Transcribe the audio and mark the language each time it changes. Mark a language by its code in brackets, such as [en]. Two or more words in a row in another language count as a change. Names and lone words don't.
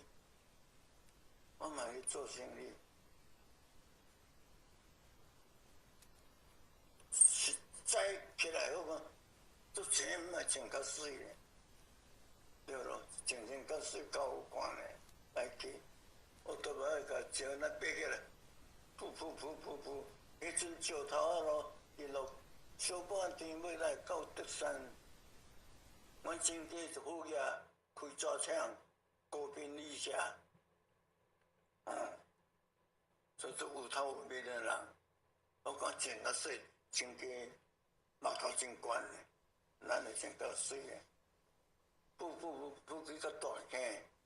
[nan] 我嘛去做生意，早起来我讲，做钱嘛穿较水咧，对咯，穿较水较有看咧，来去，我都要甲招咱爬起来，噗，迄阵石头啊咯，一路小半天要来到德山，阮亲家就好呀，开纸厂，高频理社。所以做有头有面的人，我讲穿较水，穿个目头真悬嘞，咱就穿较水嘞，不去较大间，